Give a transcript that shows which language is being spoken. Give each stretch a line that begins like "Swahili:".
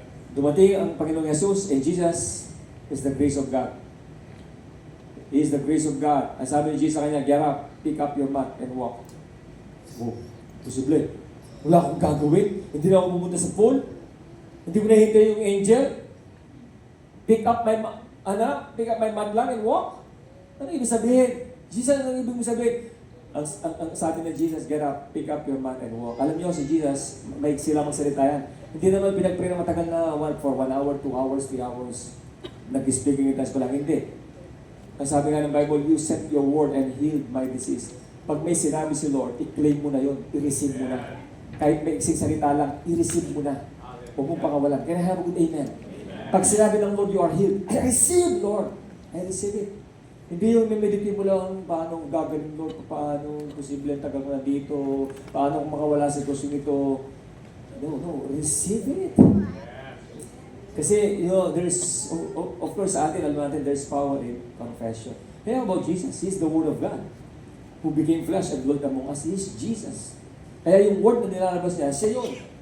Filipino: Dumating ang Panginoong
English: Jesus, and Jesus is the grace of God. He is the grace of God.
Filipino: Ang sabi ni Jesus sa kanya,
English: get up, pick up your mat, and walk.
Filipino: Oh, posible. Wala akong gagawin. Hindi na ako pumunta sa pool. Hindi mo nahintay yung angel.
English: Pick up my mat lang and walk.
Filipino: Ano ibig sabihin? Jesus, ano ibig sabihin? Ang sabi ni Jesus,
English: get up, pick up your mat and walk.
Filipino: Alam niyo si Jesus, may sila magsalita yan. Hindi naman pinag-pray na matagal na for 1 hour, 2 hours, 3 hours. Nag-speaking in tongues ko lang. Hindi. Ang sabi nga ng Bible,
English: you sent your word and healed my disease.
Filipino: Pag may sinabi si Lord, i-claim mo na yun, i-receive mo na. Kahit may iksing salita lang, i-receive mo na. Huwag mong pakawalan.
English: Can I have a good amen?
Filipino: Pag sinabi ng Lord,
English: you are healed. I receive, Lord. I receive it.
Filipino: Hindi yung meditate mo lang, paano gagaling, Lord, paano posible ang tagal ko na dito, paano kung makawala sa sitwasyon ito.
English: No, receive it. Kasi, there's, of course,
Filipino: sa atin, alam natin,
English: there's power in confession. Kaya about Jesus, He's the Word of God, who became flesh and dwelt among us. He's Jesus.
Filipino: Kaya yung Word na nilalabas niya, siya yun.